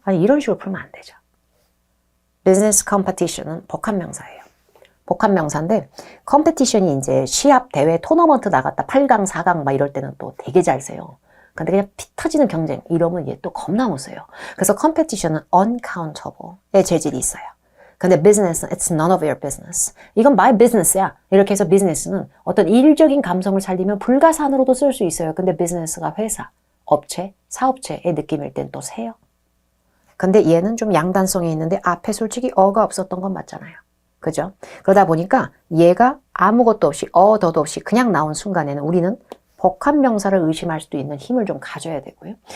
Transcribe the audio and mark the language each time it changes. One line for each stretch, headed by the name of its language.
Korean: 아니 이런 식으로 풀면 안 되죠. business competition은 복합명사예요. 복합명사인데 competition이 이제 시합, 대회, 토너먼트 나갔다 8강, 4강 막 이럴 때는 또 되게 잘 세요. 근데 그냥 피 터지는 경쟁 이러면 얘 또 겁나 못 써요. 그래서 competition은 uncountable의 재질이 있어요. 근데
English: business는 it's none of your business.
Korean: 이건
English: my business
Korean: 야. 이렇게 해서 business는 어떤 일적인 감성을 살리면 불가산으로도 쓸 수 있어요. 근데 business가 회사, 업체, 사업체의 느낌일 땐 또 세요. 근데 얘는 좀 양단성이 있는데 앞에 솔직히 어가 없었던 건 맞잖아요. 그죠? 그러다 보니까 얘가 아무것도 없이 더도 없이 그냥 나온 순간에는 우리는 복합명사를 의심할 수도 있는 힘을 좀 가져야 되고요.